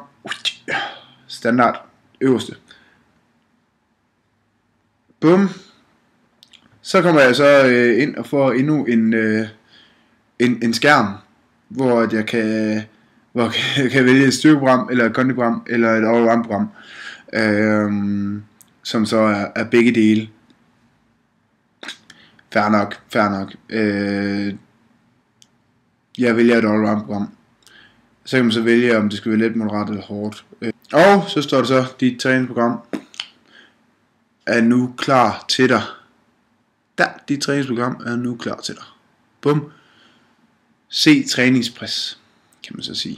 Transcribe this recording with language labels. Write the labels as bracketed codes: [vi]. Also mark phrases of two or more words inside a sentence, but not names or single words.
[da] Standard. Øverste. Bum. Så kommer jeg så ind og får endnu en skærm, hvor jeg kan vælge et styrkeprogram, eller et kondiprogram, eller et all-round program, som så er begge dele. Fair nok. Jeg vælger et all-round program. Så kan man så vælge, om det skal være let, moderat eller hårdt. Og så står der så, dit træningsprogram er nu klar til dig. Dit træningsprogram er nu klar til dig. Bum. Se træningspres, kan man så sige.